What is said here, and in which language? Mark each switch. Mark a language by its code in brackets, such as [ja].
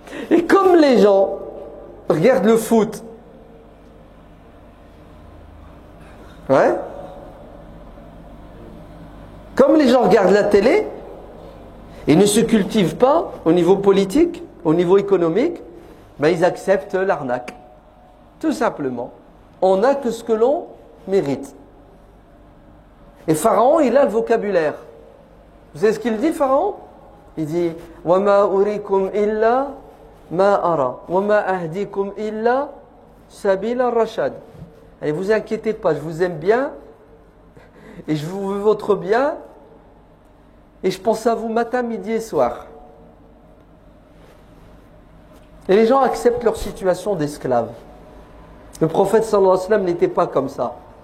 [fr] Et comme les gens regardent le foot, ouais, comme les gens regardent la télé et ne se cultivent pas au niveau politique, au niveau économique, ben ils acceptent l'arnaque. Tout simplement. On n'a que ce que l'on mérite. Et Pharaon, il a le vocabulaire. Vous savez ce qu'il dit, Pharaon? Il dit [ar] وَمَا أُرِيكُمْ إِلَّا مَا أَرَى وَمَا أَهْدِيكُمْ إِلَّا سَبِيلَ الرَّشَادِ. [fr] Et vous inquiétez pas, je vous aime bien et je vous veux votre bien et je pense à vous matin, midi et soir. Et les gens acceptent leur situation d'esclaves. Le prophète sallallahu alayhi wa sallam n'était pas comme ça.